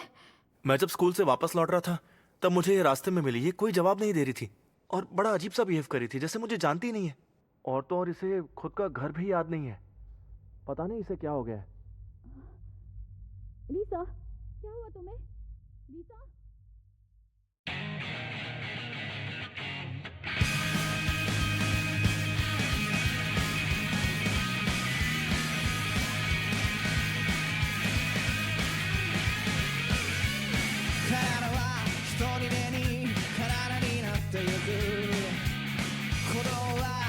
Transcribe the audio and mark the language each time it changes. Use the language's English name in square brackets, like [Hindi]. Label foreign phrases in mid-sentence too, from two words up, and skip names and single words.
[Hindi] मैं जब स्कूल से वापस लौट रहा था तब मुझे ये रास्ते में मिली। ये कोई जवाब नहीं दे रही थी और बड़ा अजीब सा बिहेव कर रही थी, जैसे मुझे जानती ही नहीं है। और तो और इसे खुद का घर भी याद नहीं है। पता नहीं इसे क्या हो गया है। रीसा, क्या हुआ तुम्हें? रीसा? [Japanese] 体は一人でに体になってゆく鼓動は